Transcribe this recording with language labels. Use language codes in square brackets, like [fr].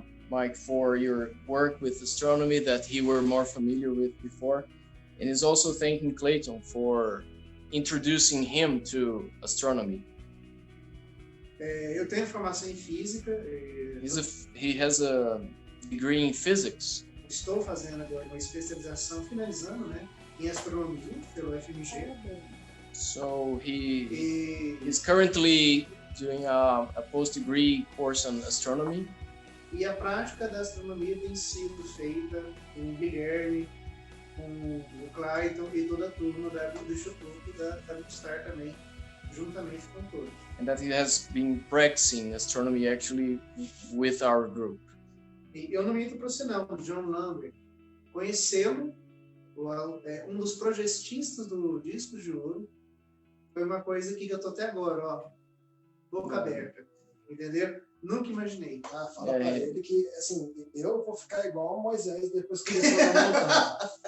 [en] Mike, for your work with astronomy that he were more familiar with before. And he's also thanking Clayton for introducing him to astronomy. [pt] Eu tenho formação em física. [en] He has a degree in physics. [pt] Estou fazendo agora uma especialização, finalizando, né, em astronomia pelo FMG. [en] So he's currently doing a post-degree course on astronomy. [pt] E a prática da astronomia tem sido feita com o Guilherme, com o Clayton e toda a turma do Instituto da Gunstar também, juntamente com todos. [en] And that he has been practicing astronomy actually with our group. [pt] E eu não minto para você não, o John Lambert, conhecê-lo, um dos projetistas do Disco de Ouro, foi uma coisa que eu tô até agora, ó, boca aberta, entendeu? Nunca imaginei. Ah, fala pra ele que, assim, eu vou ficar igual Moisés depois que ele for na montanha.